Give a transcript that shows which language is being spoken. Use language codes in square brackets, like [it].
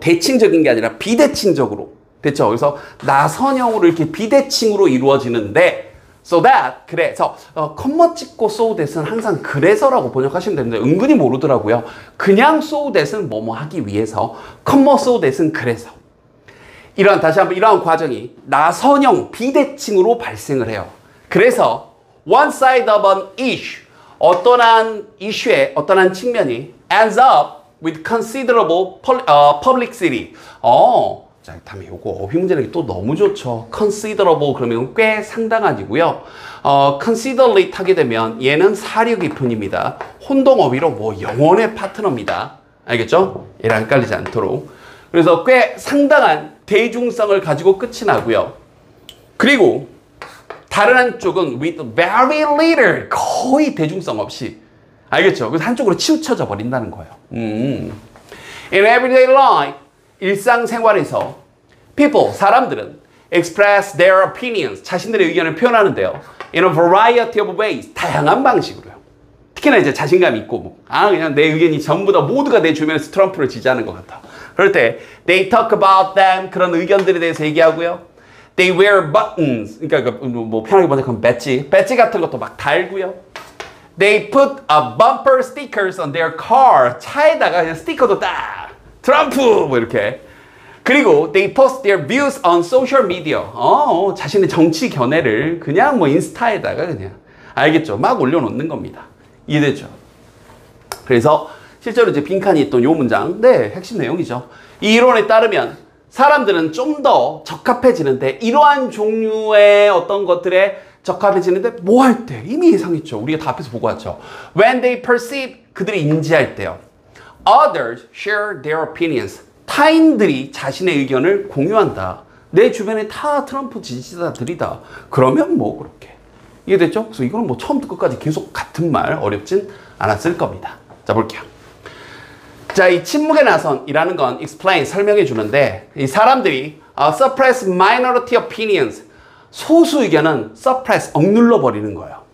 [ko] 대칭적인 게 아니라 비대칭적으로. 됐죠? 그래서 나선형으로 이렇게 비대칭으로 이루어지는데, so that, 그래서 컴마 찍고 so that은 항상 그래서라고 번역하시면 되는데 은근히 모르더라고요. 그냥 so that은 뭐뭐 하기 위해서, 컴마 so that은 그래서. 다시 한번 이러한 과정이 나선형 비대칭으로 발생을 해요. 그래서 [en] one side of an issue, [ko] 어떤 한 이슈의 어떤 한 측면이 [en] ends up with considerable publicity. [ko] 자, 다음에 요거 어휘 문제 내기 또 너무 좋죠. considerable 그러면 꽤 상당한이고요. considerably 타게 되면 얘는 사려 깊은입니다. 혼동어휘로 뭐 영혼의 파트너입니다. 알겠죠? 얘랑 헷갈리지 않도록. 그래서 꽤 상당한 대중성을 가지고 끝이 나고요. 그리고 다른 한쪽은 [en] with very little, [ko] 거의 대중성 없이. 알겠죠? 그래서 한쪽으로 치우쳐져 버린다는 거예요. [en] In everyday life, [ko] 일상생활에서 [en] people, [ko] 사람들은 [en] express their opinions, [ko] 자신들의 의견을 표현하는데요. [en] In a variety of ways, [ko] 다양한 방식으로요. 특히나 이제 자신감 있고, 그냥 내 의견이 전부 다 모두가 내 주변에서 트럼프를 지지하는 것 같아. 그럴 때, [en] they talk about them, [ko] 그런 의견들에 대해서 얘기하고요. [en] They wear buttons, [ko] 그러니까 뭐 편하게 번역하면 배지 같은 것도 막 달고요. [en] They put a bumper stickers on their car, [ko] 차에다가 그냥 스티커도 딱, 트럼프! 뭐 이렇게. 그리고 [en] they post their views on social media. [ko] 자신의 정치 견해를 그냥 뭐 인스타에다가 그냥 알겠죠? 막 올려놓는 겁니다. 이해되죠? 그래서 실제로 이제 빈칸이 있던 요 문장, 네, 핵심 내용이죠. 이 이론에 따르면 사람들은 좀 더 적합해지는데 이러한 종류의 어떤 것들에 적합해지는데 뭐 할 때? 이미 예상했죠. 우리가 다 앞에서 보고 왔죠. [en] When they perceive, [ko] 그들이 인지할 때요. [en] Others share their opinions. [ko] 타인들이 자신의 의견을 공유한다. 내 주변에 다 트럼프 지지자들이다. 그러면 뭐 그렇게. 이해됐죠? 그래서 이거는 뭐 처음부터 끝까지 계속 같은 말, 어렵진 않았을 겁니다. 자, 볼게요. 자, 이 침묵의 나선이라는 건 explain, 설명해 주는데 이 사람들이 [en] suppress minority opinions, [ko] 소수 의견은 suppress, 억눌러 버리는 거예요.